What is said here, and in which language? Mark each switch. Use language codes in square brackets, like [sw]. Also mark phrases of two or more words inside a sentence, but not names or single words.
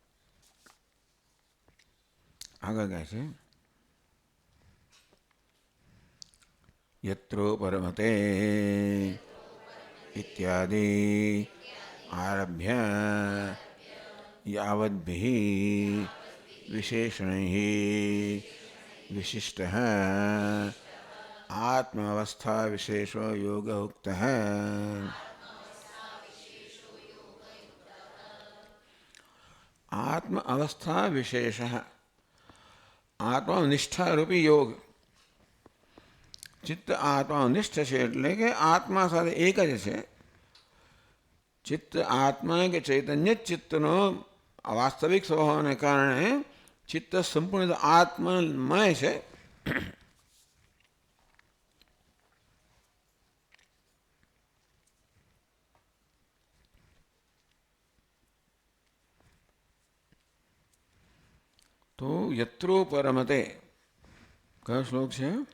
[gu] આગળ કહે છે [sa] यत्रोपरमते इत्यादि आरभ्य यावद्भिः विशेषणैः विशिष्टः आत्मावस्था विशेषो योग उक्तः। आत्म अवस्था विशेषः आत्मनिष्ठा रूपी योग। [gu] चित्त आत्मनिष्ठ છે એટલે કે આત્મા સાથે એક જ છે. ચિત્ત આત્મા કે ચૈતન્ય ચિત્તનો વાસ્તવિક સ્વભાવને કારણે ચિત્ત સંપૂર્ણ આત્મમય છે. તો યત્રો પરમતે કયો શ્લોક છે?